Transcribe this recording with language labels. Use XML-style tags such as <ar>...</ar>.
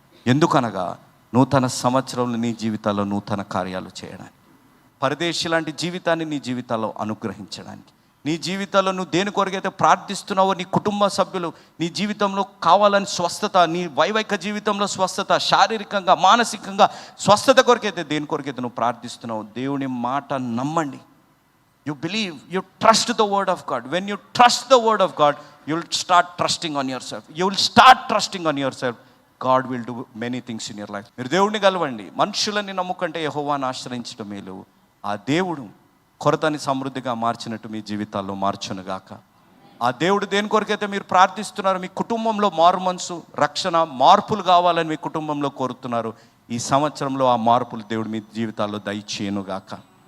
<te>ఎందుకనగా నూతన సంవత్సరంలో నీ జీవితాల్లో నూతన కార్యాలు చేయడానికి, పరదేశి లాంటి జీవితాన్ని నీ జీవితాల్లో అనుగ్రహించడానికి, నీ జీవితాల్లో నువ్వు దేని కొరకైతే ప్రార్థిస్తున్నావో, నీ కుటుంబ సభ్యులు నీ జీవితంలో కావాలని స్వస్థత, నీ వైవాహిక జీవితంలో స్వస్థత, శారీరకంగా మానసికంగా స్వస్థత కొరకైతే దేని కొరకైతే నువ్వు ప్రార్థిస్తున్నావు, దేవుని మాట నమ్మండి.</te> <en>You believe, you trust the word of God. When you trust the word of God, you will start trusting on yourself. You will start trusting on yourself. God will do many things in your life.</en> <te>మీరు దేవుడిని కలవండి. మనుషులని నమ్ముకుంటే యెహోవాను ఆశ్రయించడం మేలు. ఆ దేవుడు కొరతని సమృద్ధిగా మార్చినట్టు మీ జీవితాల్లో మార్చునుగాక. ఆ దేవుడు దేని కొరకైతే మీరు ప్రార్థిస్తున్నారు, మీ కుటుంబంలో మారు మనసు, రక్షణ, మార్పులు కావాలని మీ కుటుంబంలో కోరుతున్నారు, ఈ సంవత్సరంలో ఆ మార్పులు దేవుడు మీ జీవితాల్లో దయచేయునుగాక.</te>